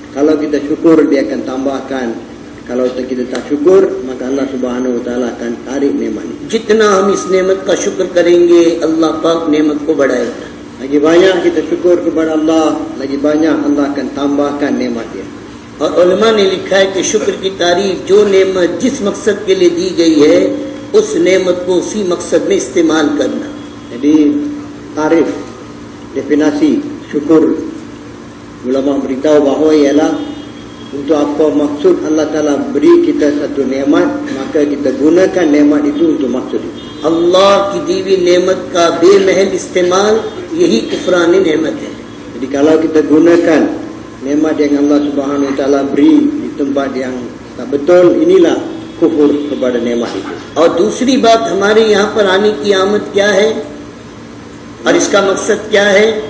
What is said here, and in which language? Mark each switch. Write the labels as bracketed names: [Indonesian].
[Malay] Kalau kita syukur, dia akan tambahkan. Kalau kita tak syukur, maka Allah Subhanahu Wa Taala akan tarik nikmat. [Hindi] जितना हम इस नेमत का शुक्र करेंगे अल्लाह पाक नेमत को बढ़ाएगा। [Malay] Lagi banyak kita syukur kepada Allah, lagi banyak Allah akan tambahkan nikmat dia. [Hindi] और उलमा ने लिखा है कि शुक्र की तारीफ जो नेमत जिस मकसद के लिए दी गई है उस नेमत को उसी मकसद में इस्तेमाल करना। [Malay] Jadi tarif, definasi syukur, ulama beritahu bahawa ialah untuk apa maksud Allah Ta'ala beri kita satu nikmat, maka kita gunakan nikmat itu untuk maksud itu. [Hindi] अल्लाह की दी हुई नेमत का बेमहल इस्तेमाल यही कुफरान नेमत है। [Malay] Jadi kalau kita gunakan nikmat yang Allah Subhanahu Wa Taala beri di tempat yang tak betul, inilah kufur kepada nikmat itu. [Hindi] और दूसरी बात, हमारे यहाँ पर आने की आमद क्या है और इसका मकसद क्या है?